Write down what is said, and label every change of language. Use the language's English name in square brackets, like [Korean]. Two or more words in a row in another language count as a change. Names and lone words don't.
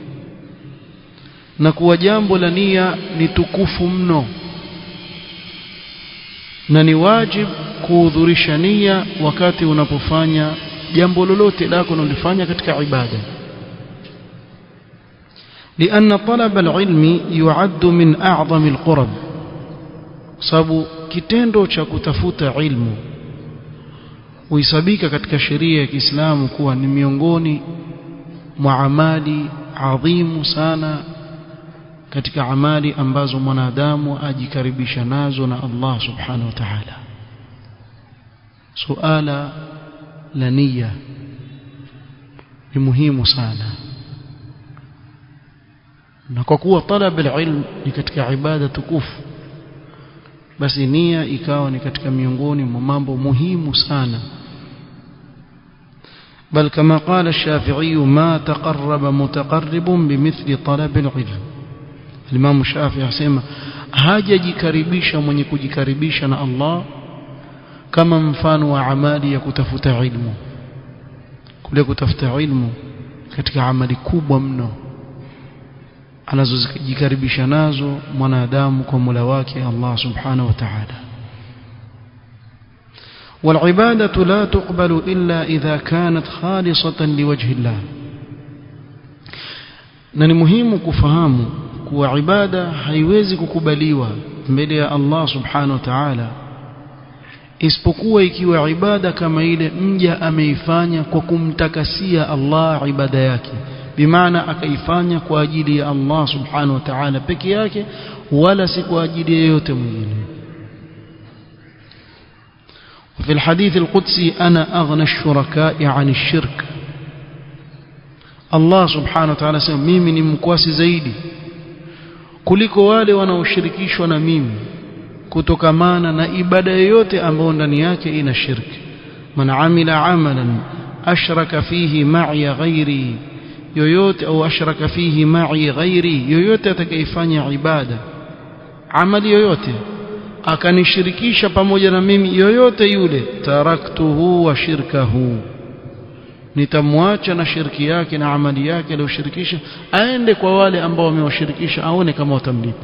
[Swahili] na kuwa jambo la nia ni tukufu mno na ni wajib kuhudhurisha nia wakati unapofanya jambo lolote lako unalofanya katika ibada. [Arabic] لأن طلب العلم يعد من أعظم القرب، [Swahili] sababu kitendo cha kutafuta ilmu huisabika katika sheria ya Kiislamu kuwa ni miongoni mwa amali adhimu sana katika amali ambazo mwanadamu ajikaribisha nazo na Allah [Arabic] سبحانه وتعالى. [Swahili] suala la nia ni muhimu sana. Na kwa kuwa [Arabic] طلب العلم [Swahili] ni katika ibada tukufu, basi nia ikawa ni katika miongoni mwa mambo muhimu sana. [Arabic] بل كما قال الشافعي ما تقرب متقرب بمثل طلب العلم. [Swahili] الإمام الشافعي يسمى hajajikaribisha mwenye kujikaribisha na Allah kama mfano wa amali ya kutafuta ilmu. Kule kutafuta ilmu katika amali kubwa mno anazojikaribisha nazo mwanadamu kwa Mola wake Allah [Arabic] سبحانه وتعالى. والعبادة لا تقبل إلا إذا كانت خالصة لوجه الله. [Swahili] na ni muhimu kufahamu kuwa ibada haiwezi kukubaliwa mbele ya Allah [Arabic] سبحانه وتعالى [Swahili] isipokuwa ikiwa ibada kama ile mja ameifanya kwa kumtakasia Allah ibada yake, bimaana akaifanya kwa ajili ya Allah [Arabic] سبحانه وتعالى [Swahili] peke yake, wala si kwa ajili yeyote mwingine. [Arabic] وفي الحديث القدسي أنا أغنى الشركاء عن الشرك. [Swahili] Allah [Arabic] سبحانه وتعالى [Swahili] sema mimi ni mkwasi zaidi kuliko wale wanaoshirikishwa na mimi kutokamana na ibada yoyote ambayo ndani yake ina shirki. [Arabic] من عمل عملا أشرك فيه معي غيري, [Swahili] yoyote au [Arabic] أشرك فيه معي غيري, [Swahili] yoyote atakayefanya ibada amali yoyote akanishirikisha pamoja na mimi, yoyote yule, [Arabic] تركته وشركه, [Swahili] nitamwacha na shirki yake na amali yake aliyoshirikisha, aende kwa wale ambao wamewashirikisha, aone kama watamlipa.